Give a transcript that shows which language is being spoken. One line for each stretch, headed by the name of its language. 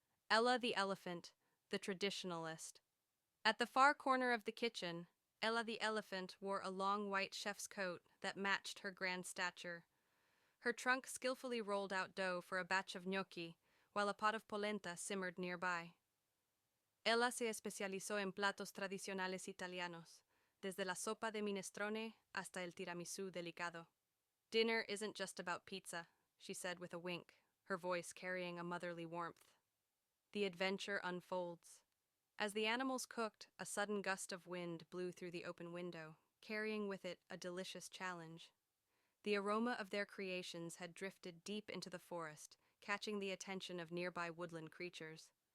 English: Ella the elephant, the traditionalist. At the far corner of the kitchen, Ella the elephant wore a long white chef's coat that matched her grand stature. Her trunk skillfully rolled out dough for a batch of gnocchi, while a pot of polenta simmered nearby.
Spanish: Ella se especializó en platos tradicionales italianos, desde la sopa de minestrone hasta el tiramisú delicado.
English: "Dinner isn't just about pizza," she said with a wink, her voice carrying a motherly warmth. The adventure unfolds. As the animals cooked, a sudden gust of wind blew through the open window, carrying with it a delicious challenge. The aroma of their creations had drifted deep into the forest, catching the attention of nearby woodland creatures.